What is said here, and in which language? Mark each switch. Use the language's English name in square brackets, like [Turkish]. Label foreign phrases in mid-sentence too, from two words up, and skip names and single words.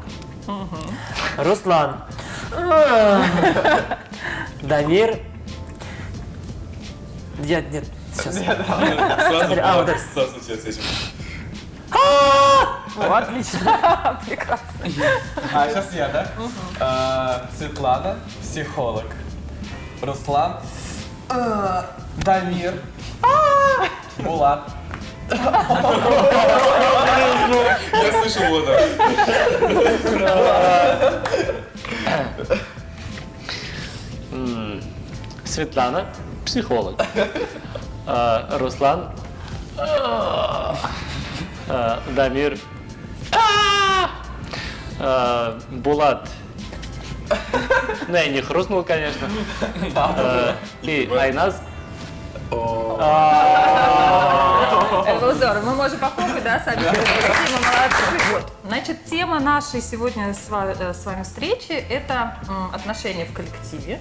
[Russian] Руслан. Дамир. Нет, сейчас. Вот это. Сразу с этим. Отлично, прекрасно. сейчас я, да? Светлана, психолог. Руслан, Дамир, Булат. Я слышал вот это. Светлана, психолог. Руслан, Дамир, Булат. Ну, я не хрустнул, конечно. И Айназ. Это было здорово. Мы можем попробовать, да, сами. Спасибо, молодцы. Вот. Значит, тема нашей сегодня с вами встречи – это отношения в коллективе.